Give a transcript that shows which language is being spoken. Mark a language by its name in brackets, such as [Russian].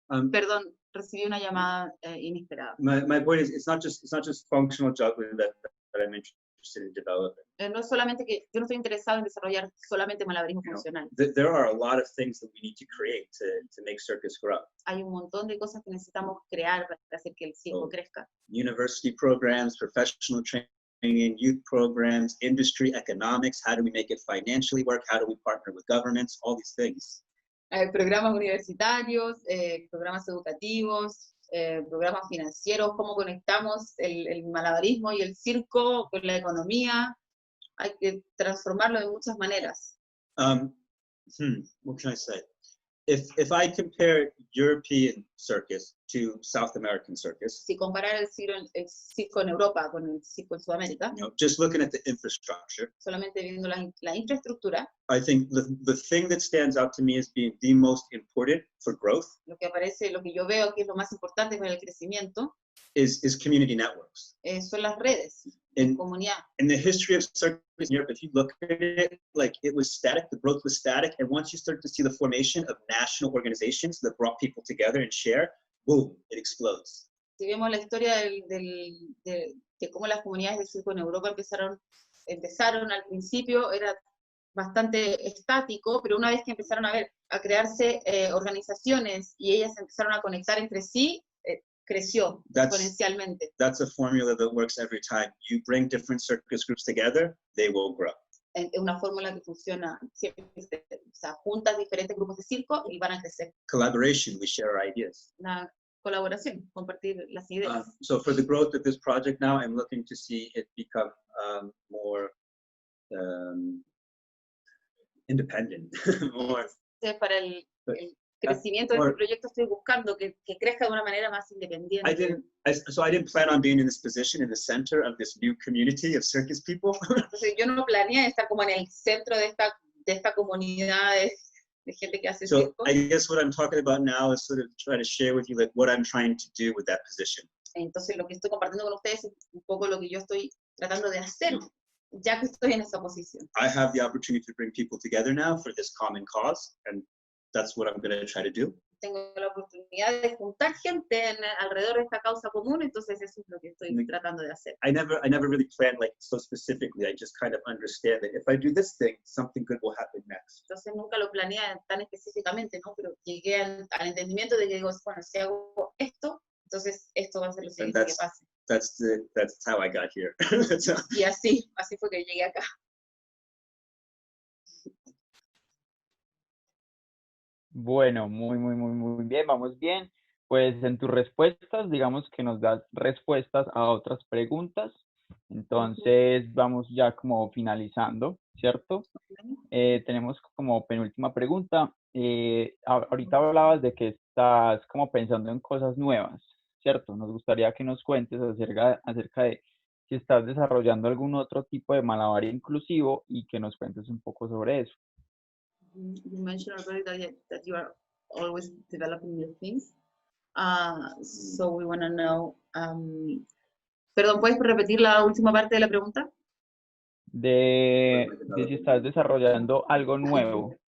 [Spanish] Perdón, recibí una llamada inesperada. [English] My point is, it's not just functional juggling that I'm interested in developing. [Spanish] No es solamente que yo no estoy interesado en desarrollar solamente malabarismo funcional. [English] There are a lot of things that we need to create to make circus grow. [Spanish] Hay un montón de cosas que necesitamos crear para hacer que el circo crezca. [English] University programs, professional training, youth programs, industry, economics. How do we make it financially work? How do we partner with governments? All these things. [Spanish] Programas universitarios, programas educativos, programas financieros, cómo conectamos el malabarismo y el circo con la economía. Hay que transformarlo de muchas maneras. [English] What can I say? If I compare European circus to South American circus, [Spanish] si comparar el circo en Europa con el circo en Sudamérica, [English] just looking at the infrastructure, [Spanish] solamente viendo la infraestructura, [English] I think the thing that stands out to me as being the most important for growth, [Spanish] lo que yo veo que es lo más importante para el crecimiento, [English] is community networks. [Spanish] Son las redes de comunidad. [English] In the history of circus in Europe, if you look at it, like it was static, the growth was static, and once you start to see the formation of national organizations that brought people together and share, boom, it explodes. [Spanish] Si vemos la historia de cómo las comunidades de circo en Europa empezaron al principio, era bastante estático, pero una vez que empezaron a crearse organizaciones y ellas empezaron a conectar entre sí, creció exponencialmente. [English] That's a formula that works every time. You bring different circus groups together, they will grow. [Spanish] Es una fórmula que funciona siempre. O sea, juntas diferentes grupos de circo y van a crecer. [English] Collaboration, we share our ideas. [Spanish] Una colaboración, compartir las ideas. [English] So for the growth of this project now, I'm looking to see it become more independent. More. [Spanish] Para el crecimiento de este proyecto estoy buscando que crezca de una manera más independiente. [English] I didn't plan on being in this position in the center of this new community of circus people. [Spanish] Entonces yo no planeé estar como en el centro de esta comunidad de gente que hace circo. [English] I guess what I'm talking about now is sort of trying to share with you like what I'm trying to do with that position. [Spanish] Entonces lo que estoy compartiendo con ustedes es un poco lo que yo estoy tratando de hacer ya que estoy en esa posición. [English] I have the opportunity to bring people together now for this common cause, and that's what I'm going to try to do. [Spanish] Tengo la oportunidad de juntar gente alrededor de esta causa común, entonces eso es lo que estoy tratando de hacer. [English] I never really planned like so specifically. I just kind of understand that if I do this thing, something good will happen next. [Spanish] Entonces nunca lo planeé tan específicamente, ¿no? Pero llegué al entendimiento de que digo, bueno, si hago esto, entonces esto va a ser lo siguiente que pase. [English] That's how I got here. [Spanish] Y así fue que llegué acá. Bueno, muy bien, vamos bien. Pues en tus respuestas, digamos que nos das respuestas a otras preguntas. Entonces vamos ya como finalizando, ¿cierto? Tenemos como penúltima pregunta. Ahorita hablabas de que estás como pensando en cosas nuevas, ¿cierto? Nos gustaría que nos cuentes acerca de si estás desarrollando algún otro tipo de malabar inclusivo y que nos cuentes un poco sobre eso. [English] You mentioned already that you are always developing new things. So we want to know. [Spanish] Perdón, ¿puedes repetir la última parte de la pregunta? De si estás desarrollando algo nuevo.